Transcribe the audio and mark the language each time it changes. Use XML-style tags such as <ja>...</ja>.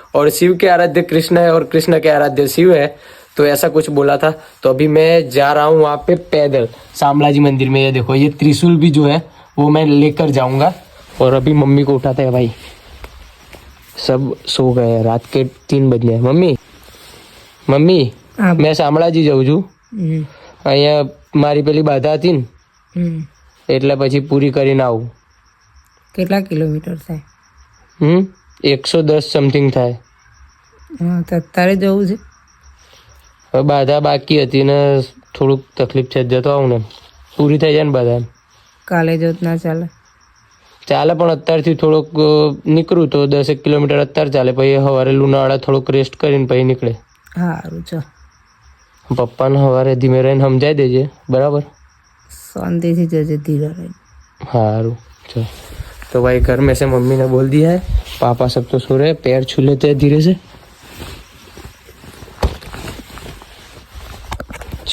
<hi>और शिव के आराध्य कृष्ण है और कृष्ण के आराध्य शिव है, तो ऐसा कुछ बोला था। तो अभी मैं जा रहा हूँ वहाँ पे पैदल शामलाजी मंदिर में। ये देखो, ये त्रिशूल भी जो है वो मैं लेकर जाऊंगा। और अभी मम्मी को उठाते हैं भाई, सब सो गए हैं, रात के 3 बजे हैं। मम्मी मम्मी मैं</hi> <gu>શામળાજી જાઉં છું, અહીંયા મારી પેલી બાધા હતી ને એટલે પછી પૂરી કરીને આવું। કેટલા કિલોમીટર થાય? 110 સમથિંગ થાય। તો અત્યારે જવું છે? હવે બાધા બાકી હતી ને થોડુંક તકલીફ છે, જતો આવું ને પૂરી થઈ જાય ને બાધા। કાલે જો ના ચાલે? ચાલે, પણ અત્યારથી થોડુંક નીકળું તો 10 કિલોમીટર અત્યારે ચાલે, પછી સવારે લુણાવાડા થોડુંક રેસ્ટ કરીને પછી નીકળે। સારું ચો, પપ્પાને સવારે ધીમે રહીને સમજાવી દેજે, બરાબર? शांति से जजे धीरे रहे। हारू चल।</gu> <hi>तो भाई घर में से मम्मी ने बोल दिया है, पापा सब तो सो रहे हैं, पैर छू लेते हैं धीरे से।</hi>